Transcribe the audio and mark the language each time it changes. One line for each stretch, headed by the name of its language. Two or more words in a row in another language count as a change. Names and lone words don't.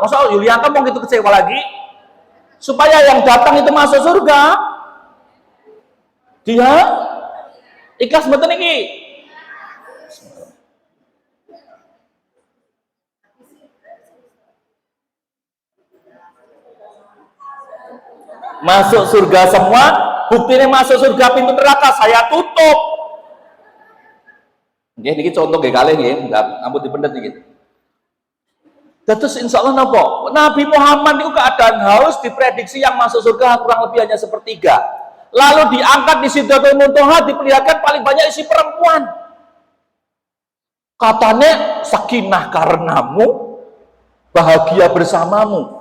Indonesian: Masa Yulianto mau gitu kecewa lagi? Supaya yang datang itu masuk surga, dia ikhlas betul ini. Masuk surga semua, buktinya masuk surga pintu neraka saya tutup.
Javanese: Nggih, niki contoh nggih kalih nggih, ampun dipendet niki.
Indonesian: Terus
Arabic: insya Allah
Indonesian: nopo? Nabi Muhammad itu keadaan haus, diprediksi yang masuk surga kurang lebih hanya sepertiga. Lalu diangkat di Sidratul Muntaha, diperlihatkan paling banyak isi perempuan. Katanya sakinah karenamu, bahagia bersamamu.